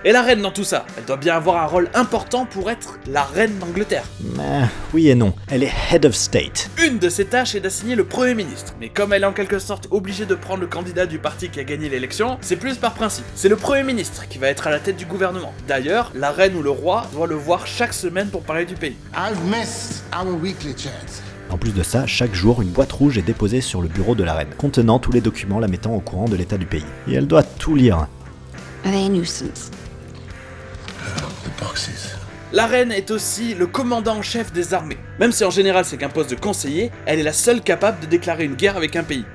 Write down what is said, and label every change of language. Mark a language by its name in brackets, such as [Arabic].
[French] Et la reine dans tout ça, elle doit bien avoir un rôle important pour être la reine d'Angleterre. Mais oui et non, elle est [English] Head of State. [French] Une de ses tâches est d'assigner le Premier ministre, mais comme elle est en quelque sorte obligée de prendre le candidat du parti qui a gagné l'élection, c'est plus par principe. C'est le Premier ministre qui va être à la tête du gouvernement. D'ailleurs, la reine ou le roi doit le voir chaque semaine pour parler du pays. [English] I've missed our weekly chat. [French] En plus de ça, chaque jour, une boîte rouge est déposée sur le bureau de la reine, contenant tous les documents la mettant au courant de l'état du pays. Et elle doit tout lire. [English] Are they a nuisance? The boxes. [French] La reine est aussi le commandant en chef des armées. Même si en général c'est qu'un poste de conseiller, elle est la seule capable de déclarer une guerre avec un pays.